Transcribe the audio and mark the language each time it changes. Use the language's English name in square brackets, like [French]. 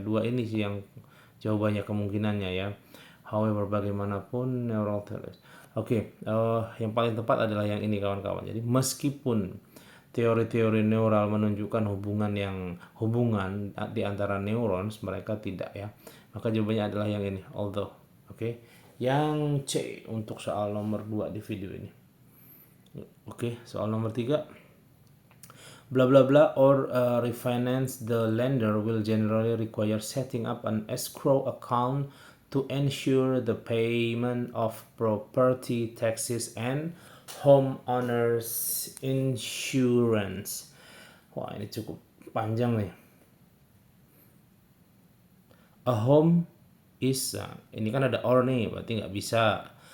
[Indonesian] Dua ini sih yang jawabannya kemungkinannya ya. However, bagaimanapun neural theories. Oke, yang paling tepat adalah yang ini kawan-kawan. Jadi meskipun teori-teori neural menunjukkan hubungan di antara neurons, mereka tidak ya. Maka jawabannya adalah yang ini, although. Oke. Yang C untuk soal nomor 2 di video ini. Oke, soal nomor 3. [English] Blah blah blah or refinance, the lender will generally require setting up an escrow account to ensure the payment of property taxes and homeowners insurance. [Indonesian] Wah, ini cukup panjang nih. [English] A home is, [Indonesian] ini kan ada or nih, berarti nggak bisa.